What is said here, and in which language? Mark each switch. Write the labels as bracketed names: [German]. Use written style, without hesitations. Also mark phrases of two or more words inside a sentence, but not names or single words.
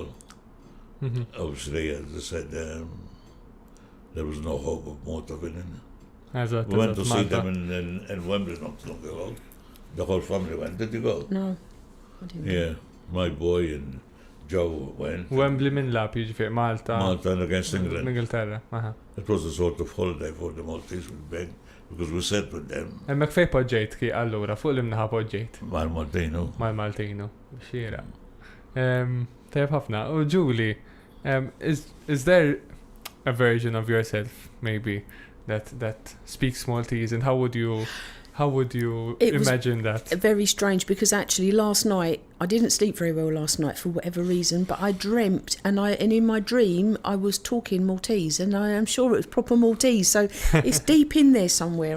[English] Obviously, as I said, there was no hope of Malta winning. We went to see them in Wembley not long ago. The whole family went. Did you go? No, I didn't. Yeah, my boy and Joe went. [Maltese] Wembley minn lab jiġifier Malta. [English] Malta against England. [Maltese] Ingilterra. [English] It was a sort of holiday for the Maltese, because we sat with them. [Maltese] Emmek fej poġġejt ki allura, fuq l-imnaħa poġġejt. Mal-Maltino. Mal-Maltino. Xira. Tajab ħafna. [English] U Julie, is there a version of yourself, maybe, that speaks Maltese, and how would you imagine that? Very strange, because actually last night I didn't sleep very well last night for whatever reason, but I dreamt and in my dream I was talking Maltese, and I am sure it was proper Maltese, so it's deep in there somewhere.